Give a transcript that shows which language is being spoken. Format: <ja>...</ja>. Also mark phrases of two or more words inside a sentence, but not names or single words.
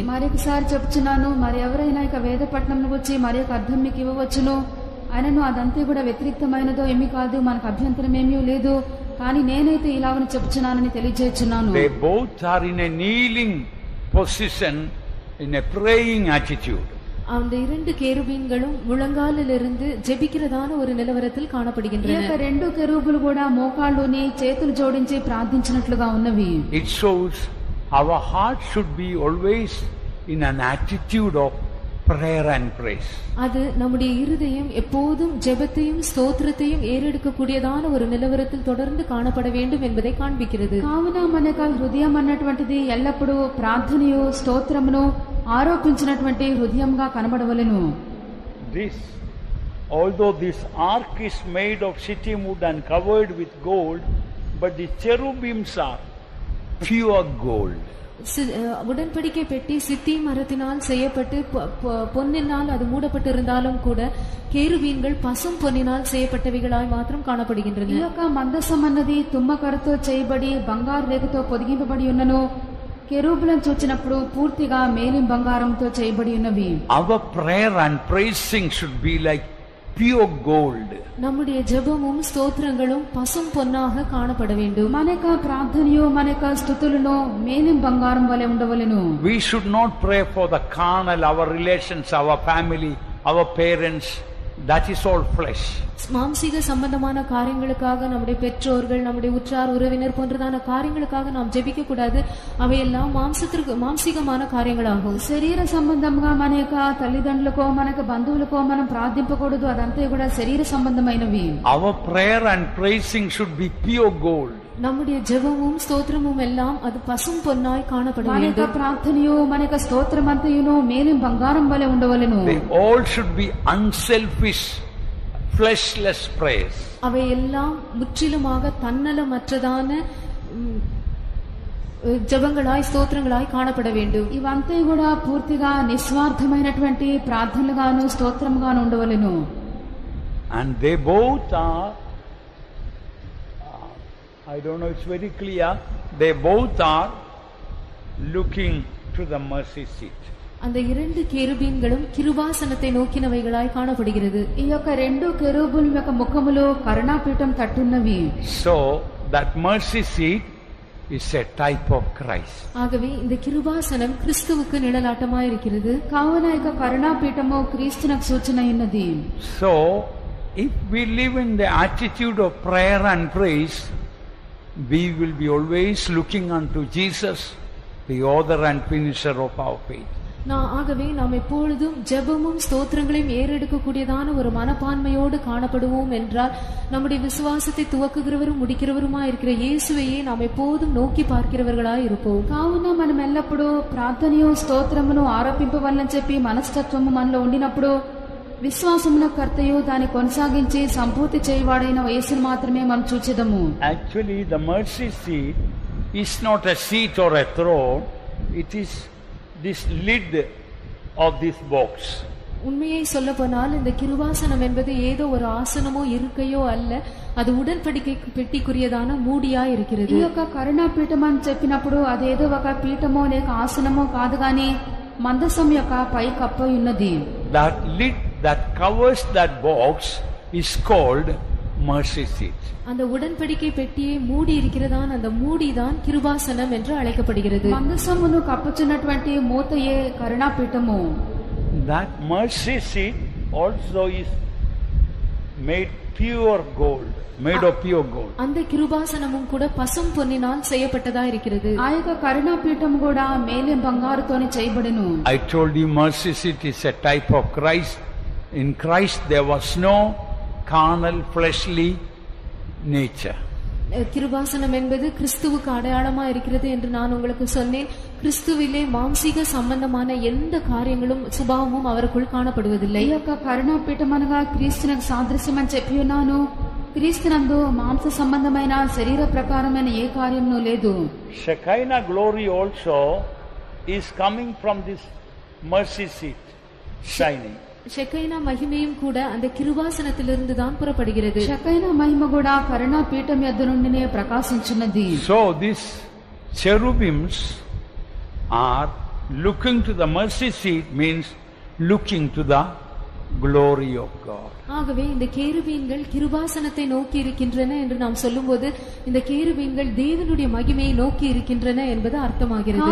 <te>మరొకసారి చెప్తున్నాను, మరి ఎవరైనా ఇక వేద పట్టణంలో వచ్చి మరి ఒక అర్థం మీకు ఇవ్వవచ్చును, ఆయనను అదంతా కూడా వ్యతిరేక్తమైనదో ఏమీ కాదు, మనకు అభ్యంతరం ఏమీ లేదు, కానీ నేనైతే ఇలాగని చెప్తున్నానని తెలియజేస్తున్నాను.</te> <en>They both are in a kneeling position, in a praying attitude.</en> <ta>அந்த இரண்டு கேருபீன்களும் முழங்காலிலிருந்து ஜெபிக்கிறதான ஒரு நிலவரத்தில் காணப்படுகின்றன.</ta> <te>ఈ యొక్క రెండు కెరూబులు కూడా మోకాళ్ళుని చేతులు జోడించి ప్రార్థించినట్లుగా ఉన్నవి.</te> <en>It shows our heart should be always in an attitude of prayer and praise.</en> <ta>அது நம்முடைய இருதயம் எப்போதும் ஜெபத்தையும் ஸ்தோத்திரத்தையும் ஏறெடுக்கக்கூடியதான ஒரு நிலவரத்தில் தொடர்ந்து காணப்பட வேண்டும் என்பதை காண்பிக்கிறது.</ta> <te>కావున మనకు హృదయం అన్నటువంటిది ఎల్లప్పుడూ ప్రార్థనయు స్తోత్రమును ఆరోపించినటువంటి హృదయంగా కనబడవలెను.</te> <en>This, although this ark is made of shittim wood and covered with gold, but the cherubims are pure gold.</en> <ta>உடன்படிக்கை பெட்டி சித்தி மரத்தினால் செய்யப்பட்டு பொன்னினால் அது மூடப்பட்டிருந்தாலும் கூட கேருபீன்கள் பசும் பொன்னினால் செய்யப்பட்டவைகளாய் மாத்திரம் காணப்படுகின்றன.</ta> <te>ఈ యొక్క మందసం అన్నది తుమ్మకరతో చేయబడి బంగారు రేఖతో పొదిగింపబడి ఉన్నను, కెరూబులను చూచినప్పుడు పూర్తిగా మేలిం బంగారంతో చేయబడి ఉన్నవి.</te> <en>Our prayer and praising should be like pure gold.</en> <ta>நம்முடைய ஜெபமும் ஸ்தோத்திரங்களும் பசும் பொன்னாக காணப்பட வேண்டும்.</ta> <te>మన యొక్క ప్రార్థనయు మన యొక్క స్తుతులను మేలిం బంగారం వలె ఉండవలెను.</te> <en>We should not pray for the carnal, our relations, our family, our parents. That is all flesh.</en> <ta>மாம்சீக சம்பந்தமான காரியங்களுக்காக நம்முடைய பெற்றோர்கள், நம்முடைய உற்றார் உறவினர் போன்றதான காரியங்களுக்காக நாம் ஜெபிக்க கூடாது. அவையெல்லாம் மாம்சீகமான காரியங்களாகும்.</ta> <te>శరీర సంబంధంగా మన యొక్క తల్లిదండ్రులకో మన యొక్క బంధువులకో మనం ప్రార్థింపకూడదు, అదంతా కూడా శరీర సంబంధమైనవి.</te> <en>Our prayer and praising should be pure gold.</en> <ta>நம்முடைய ஜெபமும் ஸ்தோத்திரமும் எல்லாம் அது பசும் பொன்னாய் காணப்பட</ta> <te>మన యొక్క</te> <ta>வேண்டும்.</ta> <te>ప్రార్థనయు మన యొక్క స్తోత్రమంతయును మేలిం బంగారం వలె ఉండవలెను.</te> <en>They all should be unselfish, fleshless prayers.</en> <ta>அவை எல்லாம் முற்றிலுமாக தன்னலமற்றதான ஜெபங்களாய் ஸ்தோத்திரங்களாய் காணப்பட வேண்டும்.</ta> <te>ఇవంతా కూడా పూర్తిగా నిస్వార్థమైనటువంటి ప్రార్థనలుగాను స్తోత్రముగాను ఉండవలెను.</te> <en>And they both are, I don't know, it's very clear, they both are looking to the mercy seat.</en> <ta>அந்த இரண்டு கேருபீன்களும் கிருபாசனத்தை நோக்கினவைகளாய் காணப்படுகிறது.</ta> <te>ఈ యొక్క రెండు కెరూబుల యొక్క ముఖములు కరుణాపీఠం తట్టున్నవి.</te> <en>So that mercy seat is a type of Christ.</en> <ta>ஆகவே இந்த கிருபாசனம் கிறிஸ்துவுக்கு நிழலாட்டமாய் இருக்கிறது.</ta> <te>కావున ఈ యొక్క కరుణాపీఠము క్రీస్తునకు సూచన ఉన్నది.</te> <en>So if we live in the attitude of prayer and praise, we will be always looking unto Jesus, the author and finisher of our faith.</en> <ta>ஆகவே நாம் எப்பொழுதும் ஜெபமும் ஸ்தோத்திரங்களையும் ஏறெடுக்கக்கூடியதான ஒரு மனப்பான்மையோடு காணப்படுவோம் என்றால் நம்முடைய விசுவாசத்தை துவக்குகிறவரும் முடிக்கிறவருமாய் இருக்கிற இயேசுவையே நாம் எப்போதும் நோக்கி பார்க்கிறவர்களாய் இருப்போம்.</ta> <te>కావున మనం ఎల్లప్పుడూ ప్రార్థనయు స్తోత్రమును ఆరోపింపవలనని చెప్పి మనస్తత్వము మనలో ఉండినప్పుడు విశ్వాసమున కర్తయు దాన్ని కొనసాగించి సంపూర్తి చేయవాడైన యేసుని మాత్రమే మనం చూచెదము.</te> <en>Actually the mercy seat is not a seat or a throne, it is this lid of this box.</en> <ta>உண்மையை சொல்ல போனால் இந்த கிருபாசனம் என்பது ஏதோ ஒரு ஆசனமோ இருக்கையோ அல்ல, அது ఉடன்பడికை பெட்டிக்குரியதான మూడియా இருக்கிறது.</ta> <te>ఈ యొక్క కరుణా పీఠం అని చెప్పినప్పుడు అదేదో ఒక పీఠమో లేక ఆసనమో కాదు గాని మందసం యొక్క పై కప్ప ఉన్నది.</te> <en>That lid that covers that box is called mercy seat.</en> <ta>அந்த உடன்படிக்கை பெட்டியை மூடி இருக்கிறதான் அந்த மூடிதான் கிருபாசனம் என்று அழைக்கப்படுகிறது.</ta> <te>మందసమును కప్పుచున్నటువంటి మూతయే కరుణా పీఠము.</te> <en>That mercy seat also is made pure gold, made of pure gold.</en> <ta>அந்த கிருபாசனமும் கூட பசும் பொன்னினால் செய்யப்பட்டதா இருக்கிறது.</ta> <te>ఆ యొక్క కరుణా పీఠం కూడా మేలే బంగారుతోని చేయబడెను.</te> <en>I told you mercy seat is a type of Christ. In Christ there was no carnal fleshly nature.</en> <ta>கிருபாசனம் என்பது கிறிஸ்துவுக்கு அடையாளமா இருக்கிறது என்று நான் உங்களுக்கு சொன்னேன். கிறிஸ்துவிலே மாம்சீக சம்பந்தமான எந்த காரியங்களும் சுபாவமும் அவருக்குள் காணப்படுவதில்லை.</ta> <te>ఈ యొక్క కరుణా పీఠం అనగా క్రీస్తునకు సాదృశ్యం అని చెప్పి ఉన్నాను. క్రీస్తునందు మాంస సంబంధమైన శరీర ప్రకారమైన ఏ కార్యమును లేదు.</te> <en>Shekinah glory also is coming from this mercy seat shining.</en> <ta>ஷெக்கைனா மகிமையும் கூட அந்த கிருபாசனத்திலிருந்து தான் புறப்படுகிறது.</ta> <te>షకైనా మహిమ కూడా కరుణా పీఠం యొద్ద నుండినే ప్రకాశించున్నది.</te> <en>So these cherubims are looking to the mercy seat, means looking to the glory of God.</en> <ta>ஆகவே இந்த கேருபீன்கள் கிருபாசனத்தை நோக்கி இருக்கின்றன என்று நாம் சொல்லும்போது இந்த கேருபீன்கள் தேவனுடைய மகிமையை நோக்கி இருக்கின்றன என்பது அர்த்தமாகிறது.</ta>